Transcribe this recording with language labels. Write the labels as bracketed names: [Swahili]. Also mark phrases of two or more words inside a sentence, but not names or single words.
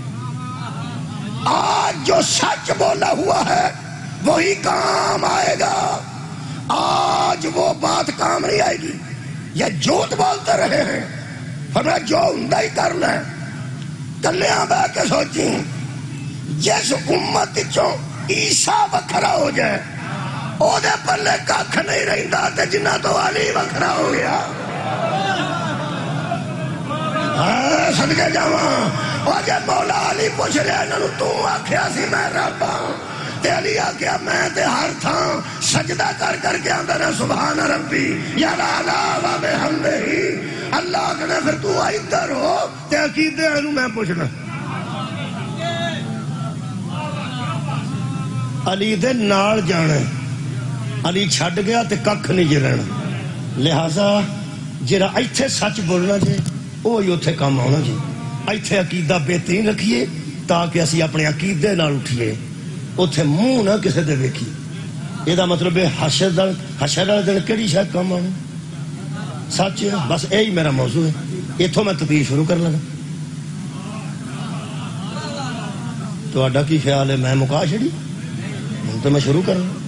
[Urdu] آج جو سچ بولا ہوا ہے وہی کام آئے گا. آج وہ بات کام نہیں آئے گی. یہ جھوٹ بولتے رہے ہیں. ہمیں جو ہوندا ہی کرنا ہے. [Punjabi] کلیاں بہ کے سوچی جس امت چوں عیسیٰ وکھرا ہو جائے او دے پلے ککھ نہیں رہندا تے جنہ تو علی وکھرا ہو گیا. صدقے جاواں. اور جب مولا علی پوچھ رہا انہوں تو آکھیا سی میں رب ہاں تے علی آکھیا میں تے ہر تھاں سجدہ کر کر کے آندا رہا [Arabic] سبحان ربی یا لا و بحمدہ. [Punjabi] اللہ کہنے پھر تو ادھر ہو تے عقیدے انہوں میں پوچھنا. علی دے نال جانا، علی چھڈ گیا تے ککھ نہیں جے رہنا. لہذا جڑا ایتھے سچ بولنا جے وہی اوتھے کام آنا جی. ایتھے عقیدہ بہترین رکھیے تاکہ اسی اپنے عقیدے نال اٹھیے. اوتھے منہ نہ کسے دے ویکھیے. یہ مطلب ہے حشر والے دن کہڑی شاید کام آنا سچ ہے. [Urdu] بس یہی میرا موضوع ہے. [Punjabi] اتوں میں تقریر شروع کر لگا. تہاڈا کی خیال ہے میں مکا چھڑی؟ ہوں تو میں شروع کر.